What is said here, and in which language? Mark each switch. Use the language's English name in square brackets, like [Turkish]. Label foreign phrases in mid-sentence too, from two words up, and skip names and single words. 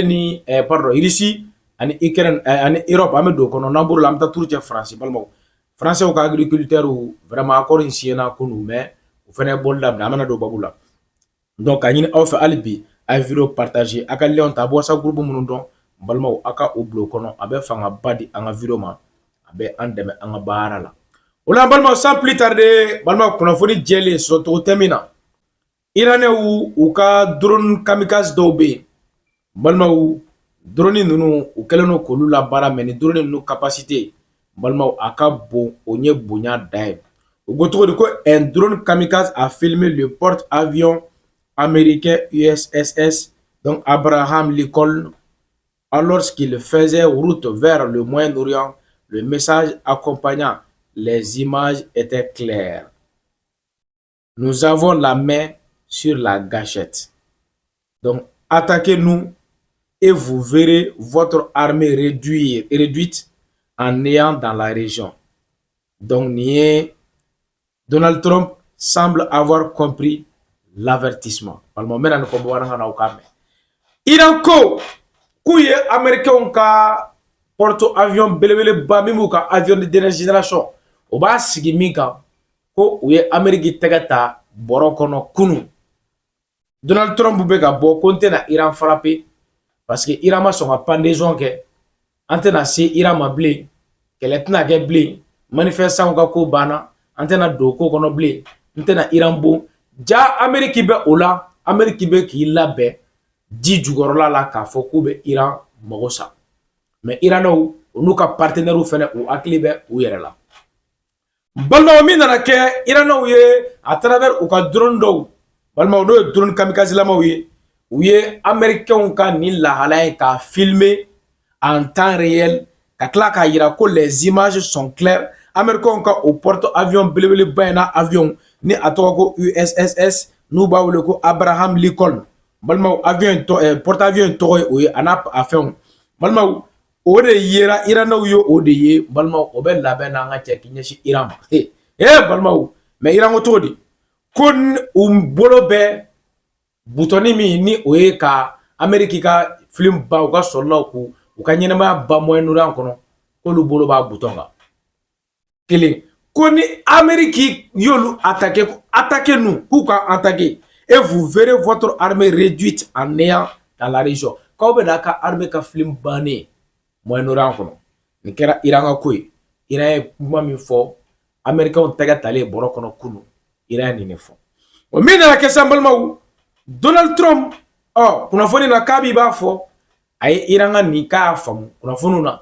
[Bambara] ni pardon Russie ani Ukraine ani Europe an bɛ don o kɔnɔ n'an bɔra la an bɛ taa turu cɛ France balimaw Français ka [French] agriculteurs vraiment accord [Bambara] in signé na kunu mais u fɛnɛ bɔli daminɛ an bɛna don babu la donc ka ɲini aw fɛ hali bi a ye [French] video partager [Bambara] a ka lien ta a bɛ [French] WhatsApp groupe [Bambara] minnu dɔn balimaw a ka o bila o kɔnɔ a bɛ fanga ba di an ka video ma a bɛ an dɛmɛ an ka baara la o la balimaw [French] sans plus tarder [Bambara] balimaw kunnafoni jɛlen sɔrɔcogo tɛ min na Iranɛw u ka [French] drone kamikaze [Bambara] dɔw bɛ yen balimaw drone ninnu u kɛlen don k'olu labaara mais ni drone ninnu capacité balimaw a ka bon o ɲɛ bonya dan ye u ko cogo di ko [French] un drone kamikaze a filmé le porte-avions américain USS donc Abraham Lincoln alors qu'il faisait route vers le Moyen-Orient. Le message accompagnant les images était clair. Nous avons la main sur la gâchette. Donc, attaquez-nous et vous verrez votre armée réduite en néant dans la région. Donc, Donald Trump semble avoir compris l'avertissement. [Bambara] Iran ko kuye américain ka [French] porte avion [Bambara] belebele ba mimu ka [French] avion de dernière génération [Bambara] o ba sigi min kan ko u ye Amérique tɛgɛ ta bɔrɔ kɔnɔ kunu. Donald Trump bɛ ka bɔ ko n tɛna Iran frapper parce que Iran ma sɔn ka pendaison kɛ, an tɛna se Iran ma bilen, kɛlɛ tɛna kɛ bilen, manifestant ka ko banna, an tɛna don ko kɔnɔ bilen, n tɛna Iran bon. Ja Amérique bɛ o la, Amérique bɛ k'i labɛn ji jukɔrɔla la k'a fɔ k'u bɛ Iran mago sa. Mais Iranaw o n'u ka partenaires fɛnɛ u hakili bɛ u yɛrɛ la. Balimaw min nana kɛ Iranaw ye [French] à travers [Bambara] u ka drone dɔw, balimaw n'o ye [French] drone kamikaze [Bambara] lamaw ye, u ye américains ka nin lahala ye k'a filmer [French] en temps réel [Bambara] ka tila k'a yira ko [French] les images sont claires. [Bambara] Américains ka o porte-avions belebeleba in na avion ni a tɔgɔ ko USS n'u b'a wele ko Abraham Lincoln. Balimaw [French] avion porte-avions [Bambara] tɔgɔ ye o ye a n'a a fɛnw. Balimaw o de yera Iranaw ye o de ye, balimaw o bɛ labɛn n'an ka cɛ k'i ɲɛsin Iran ma. Balimaw mais Iran ko cogo di? Ko u bolo bɛ butoni min ni o ye ka Amérique ka film ba u ka sɔrɔlaw ko u ka ɲɛnɛmaya ba Moyen-Orient kɔnɔ k'olu bolo b'a bouton kan. Kelen ko ni Amérique y'olu [French] attaquer nous [Bambara] k'u ka [French] attaquer et vous verrez votre armée réduite en néant dans la région. [Bambara] K'aw bɛ n'a ka armée ka film bannen Moyen-Orient kɔnɔ. Nin kɛra Iran ka ko ye. Iran ye kuma min fɔ Américains tɛgɛ talen bɔrɔ kɔnɔ kunu. Iran ye nin de fɔ. O min nana kɛ sisan balimaw, Donald Trump kunnafoni na k'a b'i b'a fɔ a ye Iran ka nin k'a y'a faamu kunnafoniw na.